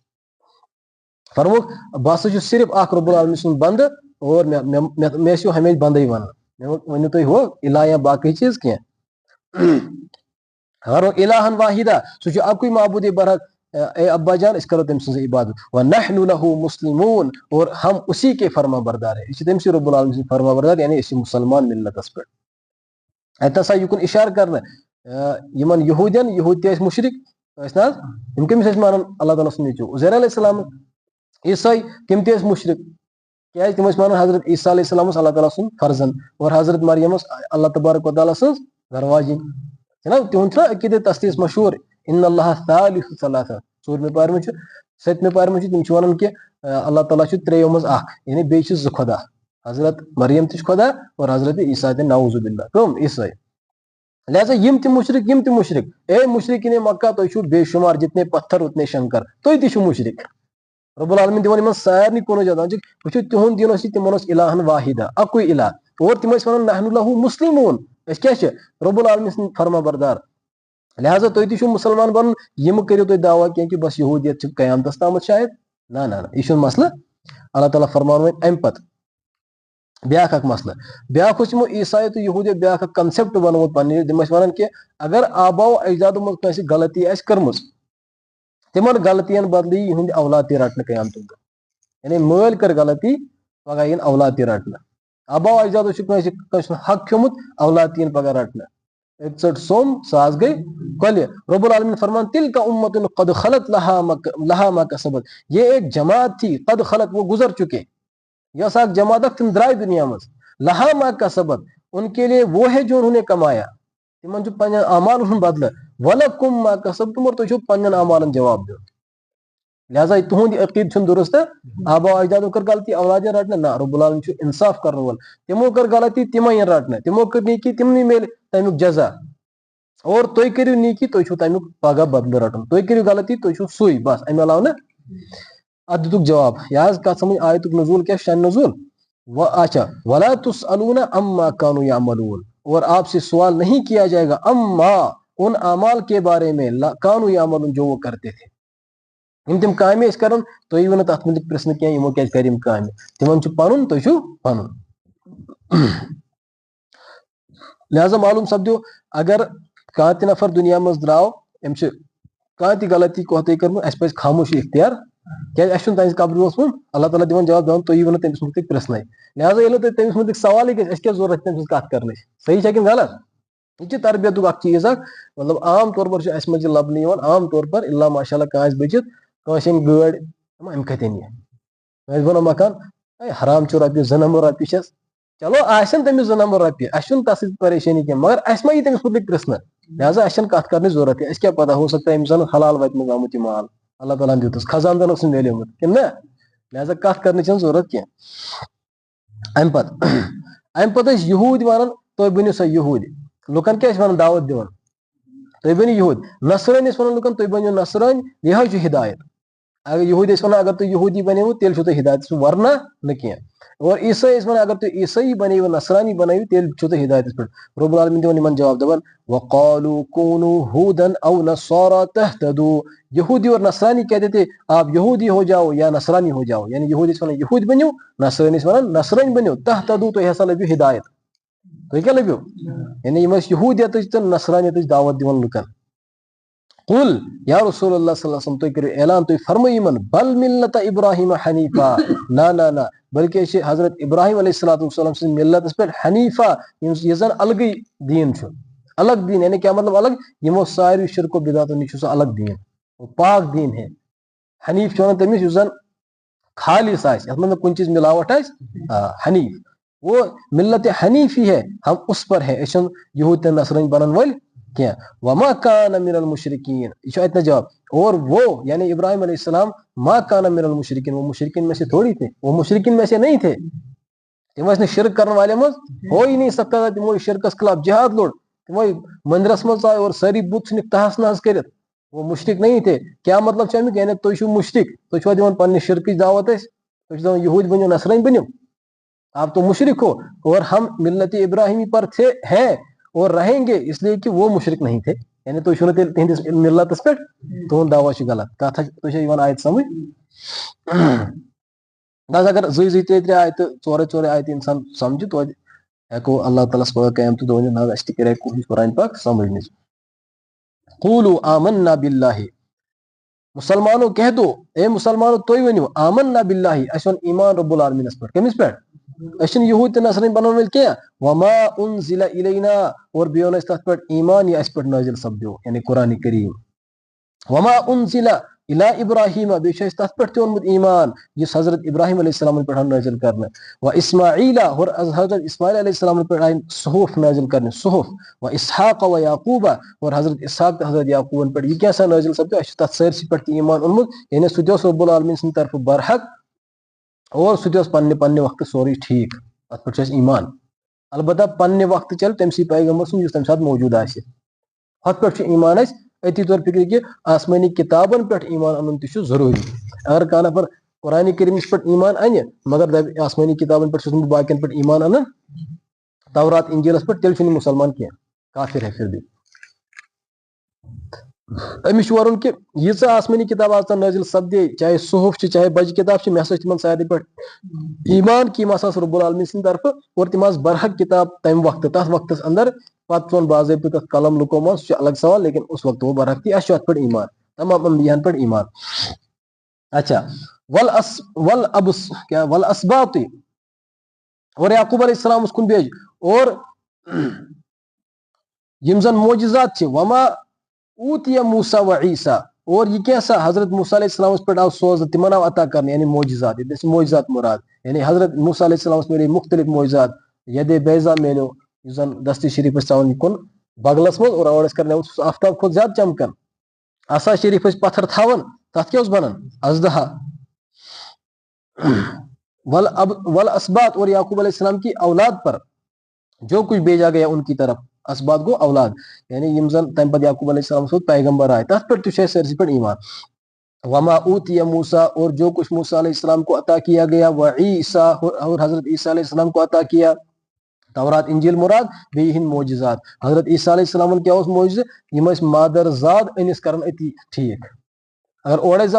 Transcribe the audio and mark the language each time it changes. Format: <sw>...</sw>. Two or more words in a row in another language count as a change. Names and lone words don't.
<ks>فرموکھ بہٕ ہسا چھُس صرف اکھ رۄب العالمیٖن سُنٛد بنٛدٕ, اور مےٚ ٲسِو ہمیشہِ بنٛدٕے ونان, مےٚ ؤنِو تُہۍ ہُہ الہ یا باقٕے چیٖز کینٛہہ.</ks> <ar>الہن واحدا,</ar> <ks>سُہ چھُ اکُے معبوٗدے برحق, اے ابا جان أسۍ کرو تٔمۍ سٕنٛزٕے عبادت.</ks> <ar>ونحن لہو مسلمون,</ar> <ur>اور ہم اسی کے فرما بردار ہے,</ur> <ks>أسۍ چھِ تٔمۍ سٕے رۄب العالمیٖن سٕنٛدۍ فرما بردار, یعنی أسۍ چھِ مُسلمان مِلتس پٮ۪ٹھ. اتہِ ہسا یُکُن اِشارٕ کرنہٕ یِمن یہوٗدین, یہوٗد تہِ ٲسۍ مُشرِک ٲسۍ نہ حظ, یِم کٔمِس ٲسۍ مانان اللہ تعالیٰ سُنٛد نیٚچوٗ عزیر علیہ السلام. عیٖسٲے تِم تہِ ٲسۍ مُشرِک, کیازِ تِم ٲسۍ مانان حضرت عیٖسیٰ علیہ السلام اوس اللہ تعالیٰ سُنٛد فرزند, اور حضرت مریم ٲس اللہ تبارک و تعالیٰ سٕنٛز گرواجِنۍ. جِناب تِہُنٛد چھُنہ عقیٖدے تسلیٖس مشہوٗر,</ks> <ar>اِن اللہ ثالث ثلاثہ,</ar> <ks>ژوٗرمہِ پارِ منٛز چھُ, سٔتمہِ پارِ منٛز چھُ, تِم چھِ ونان کہِ اللہ تعالیٰ چھُ ترٛیٚیو منٛز اکھ, یعنی بیٚیہِ چھِ زٕ خۄدا, حضرت مریم تہِ چھِ خۄدا اور حضرت عیٖسیٰ تہِ,</ks> <ar>نعوذ باللہ,</ar> <ks>کٕم عیٖسٲے. لہٰذا یِم تہِ مُشرِک, اے مُشرِکیٖن مکہ تُہۍ چھِو بے شُمار,</ks> <ur>جتنے پتھر اتنے شنکر,</ur> <ks>تُہۍ تہِ چھِو مُشرِک. رۄب العالمیٖن دِوان یِمن سارنٕے کُنُے جواب, وٕچھِو تِہُنٛد دین اوس یہِ, تِمن اوس</ks> <ar>الہن واحدا,</ar> <ks>اکُے الہ, اور تِم ٲسۍ ونان</ks> <ar>نحن لہو مسلمون,</ar> <ks>أسۍ کیاہ چھِ رۄب العالمیٖن سٕنٛدۍ فرما بردار. لہٰذا تُہۍ تہِ چھِو مُسلمان بنُن, یہِ مہٕ کٔرِو تُہۍ دعوا کینٛہہ کہِ بس یہوٗدیت چھِ قیامتس تامتھ شاید, نہ یہِ چھُنہٕ مسلہٕ. اللہ تعالیٰ فرماوان وۄنۍ امہِ پتہٕ بیاکھ اکھ مسلہٕ, بیاکھ اوس یِمو عیٖسایو تہٕ یہوٗدیو بیاکھ اکھ کنسیپٹ بنومُت پننہِ, تِم ٲسۍ ونان کہِ اگر آباو اجدادو منٛز کٲنٛسہِ غلطی آسہِ کٔرمٕژ, تِمن غلطین بدلہٕ یی یِہُنٛد اولاد تہِ رٹنہٕ قیامتُک دۄہ, یعنی مٲلۍ کٔر غلطی, پگاہ یِن اولاد تہِ رٹنہٕ. آباو اجدادو چھُ کٲنٛسہِ ہُنٛد حق کھیوٚمُت, اولاد تہِ یِن پگاہ رٹنہٕ. أکۍ ژٔٹ سوٚم, سۄ حظ گٔے کۄلہِ. رۄب العالمیٖن فرمان</ks> <ar>تِلکا اُمتُن قد خلت لہا ما کسبت,</ar> <ur>یہ ایک جماعت تھی,</ur> <ar>قد خلت</ar> <ur>وہ گزر چکے,</ur> <ks>یہ ٲس اکھ جماعت اکھ, تِم درٛاے دُنیا منٛز,</ks> <ar>لہا ما کسبت,</ar> <ur>ان کے لیے وہ ہے جو انہوں نے کمایا,</ur> <ks>تِمن چھُ پننٮ۪ن اعمالن ہُنٛد بدلہٕ,</ks> <ar>ولکُم ما کسبتُم,</ar> <ks>اور تُہۍ چھِو پننٮ۪ن اعمالن جواب دیُن. لہٰذا تُہُنٛد یہِ عقیٖدٕ چھُنہٕ دُرُستہٕ, آباو اجدادو کٔر غلطی اولاد یِن رٹنہٕ, نہ, رۄب العالمیٖن چھُ انصاف کرن وول. تِمو کٔر غلطی, تِمے یِن رٹنہٕ, تِمو کٔر نیکی, تِمنٕے میلہِ تمیُک جزا, اور تُہۍ کٔرِو نیکی, تُہۍ چھِو تمیُک پگاہ بدلہٕ رٹُن, تُہۍ کٔرِو غلطی, تُہۍ چھِو سُے, بس امہِ علاوٕ نہٕ. اتھ دِتُکھ جواب, یہِ حظ کتھ سمجھ آیتُک نزوٗل کیٛاہ, شان نزوٗل. اچھا,</ks> <ar>ولا تسألون عما كانوا يعملون,</ar> <ur>اور آپ سے سوال نہیں کیا جائے گا, اما, ان اعمال کے بارے میں,</ur> <ar>كانوا يعملون,</ar> <ur>جو وہ کرتے تھے.</ur> <ks>یِم تِم کامہِ ٲسۍ کران, تُہۍ یِیِو نہٕ تتھ مُتعلِق پرژھنہٕ کینٛہہ, یِمو کیازِ کرِ یِم کامہِ, تِمن چھُ پنُن, تُہۍ چھِو پنُن. لہٰذا معلوٗم سپدیو, اگر کانٛہہ تہِ نفر دُنیا منٛز درٛاو, أمۍ چھِ کانٛہہ تہِ غلطی کوتاہی کٔرمٕژ, اَسہِ پزِ خاموشی اختیار, کیازِ اَسہِ چھُنہٕ تٔہنٛزِ قبرِ اوسمُت, اللہ تعالیٰ دِوان جواب, دپان تُہۍ یِیِو نہٕ تٔمِس مُتعلِق پرژھنَے. لہٰذا ییٚلہِ نہٕ تۄہہِ تٔمِس مُتعلِق سوالٕے گژھِ, اَسہِ کیاہ ضوٚرتھ تٔمۍ سٕنٛز کتھ کرنٕچ, صحیح چھا کِنہٕ غلط. یہِ چھِ تربیتُک اکھ چیٖز اکھ, مطلب عام طور پر چھُ اَسہِ منٛز یہِ لبنہٕ یِوان, عام طور پر, اللہ ماشاء اللہ کانٛہہ آسہِ بٔچِتھ, کٲنٛسہِ أنۍ گٲڑۍ, أمۍ کتہِ أنۍ یہِ, کٲنٛسہِ بنوو مکان, اے حرام چھُ رۄپیہِ 2 نمبر رۄپیہِ چھس, چلو آسن تٔمِس 2 نمبر رۄپیہِ, اَسہِ چھُنہٕ تتھ سۭتۍ پریشٲنی کینٛہہ, مگر اَسہِ ما یی تٔمِس مُتعلِق پرژھنہٕ, لہٰذا اَسہِ چھنہٕ کتھ کرنٕچ ضوٚرتھ, اَسہِ کیاہ پتہ,</ks> <ur>ہو سکتا ہے</ur> <ks>أمِس زن حلال وتہِ منٛز آمُت یہِ مال, اللہ تعالیٰ ہن دیُتُس, خزان دَن اوسُس میلیومُت, کِنہٕ نہ, لہٰذا کتھ کرنٕچ چھنہٕ ضوٚرتھ کینٛہہ. امہِ پتہٕ ٲسۍ یہوٗدۍ ونان, تُہۍ بٔنِو سا یہوٗدۍ, لُکن کیاہ ٲسۍ ونان دعوت دِوان, تُہۍ بٔنِو یہوٗدۍ. نصرٲنۍ ٲسۍ ونان لُکن, تُہۍ بٔنِو نصرٲنۍ, یِہوے چھُ ہدایت. اگر یہوٗدۍ ٲسۍ ونان, اگر تُہۍ یہوٗدی بنیوٕ تیٚلہِ چھُو تۄہہِ ہدایت, ورنہ نہٕ کینٛہہ. اور عیٖسٲے ٲسۍ ونان, اگر تُہۍ عیٖسٲیی بنٲیِو, نصرانی بنٲیِو, تیٚلہِ چھُو تۄہہِ ہدایتس پٮ۪ٹھ. رۄب العالمیٖن دِوان یِمن جواب, دپان</ks> <ar>وقالوا كونوا هودا او نصارى تهتدوا,</ar> <ur>یہوٗدی اور نصرانی کہتے تھے, آپ یہوٗدی ہو جاؤ</ur> <ks>یا نصرانی ہو جاؤ, یعنی یہوٗدۍ ٲسۍ ونان یہوٗدۍ بنِو, نصرٲنۍ ٲسۍ ونان نصرٲنۍ بنِو, تهتدوا, تُہۍ ہسا لٔبِو ہدایت. تُہۍ کیاہ لٔبِو, یعنی یِم ٲسۍ یہوٗدیتٕچ تہٕ نصرانیتٕچ دعوت دِوان لُکن. قل یا رسول اللہ</ks> <ar>صلی اللہ علیہ وسلم</ar> <ks>تُہۍ کٔرِو اعلان تُہۍ فرمٲیِو یِمن</ks> <ar>بل ملت ابراہیم حنیفا</ar> <ks>نہ بلکہ چھِ حضرت ابراہیم</ks> <ar>علیہ الصلوۃ والسلام</ar> <ks>سٕنٛزِ ملتس پٮ۪ٹھ حنیفا یہِ زن الگٕے دیٖن چھُ الگ دیٖن یعنی کیٛاہ مطلب الگ یِمو ساروی شرکو بدعتو نِش چھُ سُہ الگ دیٖن</ks> <ur>وہ پاک دیٖن ہے</ur> <ks>حنیف چھُ ونان تٔمِس یُس زن خالص آسہِ یتھ منٛز نہٕ کُنہِ چیٖز ملاوٹ آسہِ</ks> <ur>حنیف وہ ملت حنیفی ہے ہم اس پر ہے</ur> <ks>أسۍ چھِنہٕ یہوٗدۍ تہٕ نصرٲنۍ بنن وٲلۍ کینٛہہ</ks> <ar>وما کان من المشرکین</ar> <ks>یہ</ks> <ur>چھُ اتنا جواب اور وہ یعنی ابراہیم علیہ السلام</ur> <ar>ما کان من المشرکین</ar> <ur>وہ مشرکین میں سے تھوڑی تھے وہ مشرکین میں سے نہیں تھے</ur> <ks>تم ٲسۍ نہٕ شرک</ks> <ur>کرن والے منٛز ہو ہی نہیں سکتا تھا</ur> <ks>تمو شرکس خلاف جہاد لوڑ تمو مندرس منٛز ژاے اور سٲری بُت ژھٕنِکھ تہس نہس کٔرِتھ</ks> <ur>وہ مشرک نہیں تھے</ur> <ks>کیا مطلب چھُ امیُک یعنی تُہۍ چھِو مشرک تُہۍ چھِوا دِوان پننہِ شرکٕچ دعوت أسۍ تُہۍ چھِو دپان یہوٗدۍ بٔنِو نصرٲنۍ بٔنِو</ks> <ur>آپ تو مشرک ہو اور ہم ملت ابراہیمی پر تھے ہیں اور رہیں گے اس لیے کہ وہ مشرک نہیں تھے</ur> <ks>یعنی تُہۍ چھِو نہٕ تیٚلہِ تِہنٛدِس ملتس پٮ۪ٹھ تُہُنٛد دعوا چھُ غلط کتھ تُہۍ چھا یِوان آیت سمجھ بس اگر زٕے ترٛےٚ آیتہٕ ژورے آیتہٕ انسان سمجھِ توتہِ ہٮ۪کو اللہ تعالیٰ ہس پگاہ قیامتُک دۄہ ؤنِتھ نہ اَسہِ تہِ کرے کوٗشِش قرآن پاک سمجھنٕچ</ks> <ar>قولوا آمنا باللہ</ar> <ks>مسلمانو</ks> <ur>کہہ دو اے مسلمانو</ur> <ks>تُہۍ ؤنِو</ks> <ar>آمنا باللہ</ar> <ks>اَسہِ اوٚن ایمان رب العالمیٖنس پٮ۪ٹھ کٔمِس پٮ۪ٹھ أسۍ چھِنہٕ یہوٗدۍ تہٕ نصرٲنۍ بنن وٲلۍ کینٛہہ</ks> <ar>وما انزل الینا</ar> <ks>اور بیٚیہِ اوٚن اَسہِ تتھ پٮ۪ٹھ ایمان یہِ اَسہِ پٮ۪ٹھ نٲزِل سپدیو یعنی قرآنِ کریم</ks> <ar>وما انزل الی ابراہیٖم</ar> <ks>بیٚیہِ چھُ اَسہِ تتھ پٮ۪ٹھ تہِ اوٚنمُت ایمان یُس حضرت ابراہیم علیہ السلامن پٮ۪ٹھ آو نٲزِل کرنہٕ</ks> <ar>و اسماعیلا</ar> <ks>اور حضرت اسماعیل علیہ السلامن پٮ۪ٹھ آیہِ صحف نٲزِل کرنہٕ صحف</ks> <ar>و اسحاق و یعقوبہ</ar> <ks>اور حضرت اسحاق تہٕ حضرت یعقوبن پٮ۪ٹھ یہِ کیاہ سا نٲزِل سپدیو اَسہِ چھُ تتھ سٲرسٕے پٮ۪ٹھ تہِ ایمان اوٚنمُت یعنی سُہ تہِ اوس رب العالمیٖن سٕنٛدِ طرفہٕ برحق اور سُہ تہِ اوس پننہِ وقتہٕ سورُے ٹھیٖک تتھ پٮ۪ٹھ چھُ اَسہِ ایمان البتہ پننہِ وقتہٕ چلہِ تٔمسٕے پیغمبر سُنٛد یُس تمہِ ساتہٕ موجوٗد آسہِ ہُتھ پٮ۪ٹھ چھُ ایمان اَسہِ أتی طور فِکرِ کہِ آسمٲنی کِتابن پٮ۪ٹھ ایمان اَنُن تہِ چھُ ضروٗری اگر کانٛہہ نفر قرآنِ کریٖمس پٮ۪ٹھ ایمان انہِ مگر دپہِ آسمٲنی کِتابن پٮ۪ٹھ چھُس نہٕ بہٕ باقین پٮ۪ٹھ ایمان انان تورات انجیٖلس پٮ۪ٹھ تیٚلہِ چھُنہٕ یہِ مُسلمان کینٛہہ</ks> <ur>کافر ہے پھر بھی</ur> <ks>أمِس چھُ وَنُن کہِ ییٖژاہ آسمٲنی کِتاب آز تام نٲزِل سپدے چاہے صحف چھِ چاہے بجہِ کِتاب چھِ مےٚ ہسا چھِ تِمن سارنٕے پٮ۪ٹھ ایمان کہِ یِم ہسا رب العالمیٖن سٕنٛدِ طرفہٕ اور تِم آسہٕ برحق کِتاب تمہِ وقتہٕ تتھ وقتس انٛدر پتہٕ ژوٚن باضٲبطہٕ تتھ قلم لُکومُت سُہ چھُ الگ سوال</ks> <ur>لیکن اس وقت وہ برحق تھی</ur> <ks>اَسہِ چھُ اتھ پٮ۪ٹھ ایمان تمام انبیاہن پٮ۪ٹھ ایمان اچھا ول اسباط اور یعقوب علیہ السلامس کُن بیٚیہِ اور یِم زن معجزات چھِ</ks> <ar>وما اوتیہ موسیٰ و عیسیٰ</ar> <ks>اور یہ کیٛاہ سا حضرت موسیٰ علیہ السلامس پٮ۪ٹھ آو سوزنہٕ تِمن آو عطا کرنہٕ یعنی معجزات ییٚتہِ چھِ معجزات مراد یعنی حضرت موسیٰ علیہ السلامس مِلے مختلف معجزات یدے بیضا میلیو یُس زن دستہِ شریف ٲسۍ ژاوان یہِ کُن بغلس منٛز اور اور ٲسۍ کرناوُن سُہ آفتاب کھۄتہٕ زیادٕ چمکان عصا شریف ٲسۍ پتھر تھاوان تتھ کیٛاہ اوس بنان اژدہا ول اسباط</ks> <ur>اور یعقوب علیہ السلام کی اولاد پر جو کچھ بھیجا گیا ان کی طرف</ur> <ks>اسباط گو اولاد یعنی یم زن تمہِ پتہٕ یعقوب علیہ السلام سۭتۍ پیغمبر آئے تتھ پٮ۪ٹھ تہِ چھُ اَسہِ سٲرسٕے پٮ۪ٹھ ایمان</ks> <ar>وما اوتیہ موسیٰ</ar> <ur>اور جو کچھ موسیٰ علیہ السلام کو عطا کیا گیا</ur> <ks>و عیسیٰ</ks> <ur>اور حضرت عیسیٰ علیہ السلام کو عطا کیا</ur> <ks>تورات انجیل مراد بیٚیہِ یِہنٛدۍ معجزات حضرت عیسیٰ علیہ السلامن کیٛاہ اوس معجزٕ یِم ٲسۍ مادر زاد أنِس کران أتی ٹھیٖک اگر اورے زاو</ks>